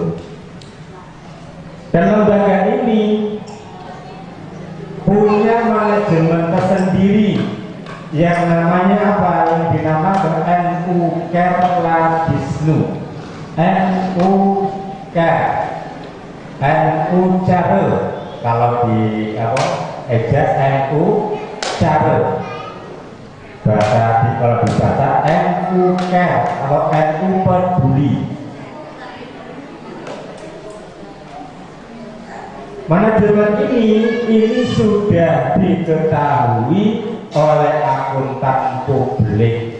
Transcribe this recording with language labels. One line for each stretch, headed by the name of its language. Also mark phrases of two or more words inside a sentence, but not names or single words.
Indonesian: Dan lembaga ini punya manajemen tersendiri yang namanya apa? Yang dinamakan NU Care Ladisnu. NU Care, NU Care. Kalau di ejaz NU Care. Kalau dibaca NU Care, kalau NU Peduli. Manajemen ini sudah diketahui oleh akuntan publik.